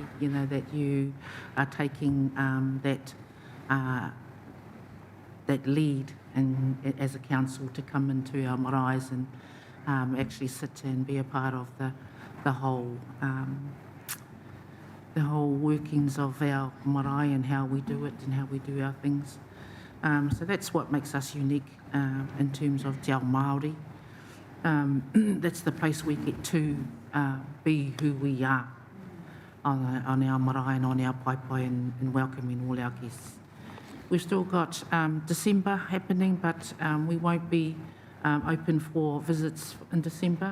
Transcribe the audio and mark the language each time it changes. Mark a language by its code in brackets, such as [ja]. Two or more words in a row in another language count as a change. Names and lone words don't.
[en] You know that you are taking that lead and as a council to come into our marae and actually sit and be a part of the whole workings of our marae and how we do it and how we do our things. So that's what makes us unique in terms of [mi] te ao Māori. [en] That's the place we get to be who we are on our marae and on our paipai and welcoming all our guests. We've still got December happening, but we won't be open for visits in December.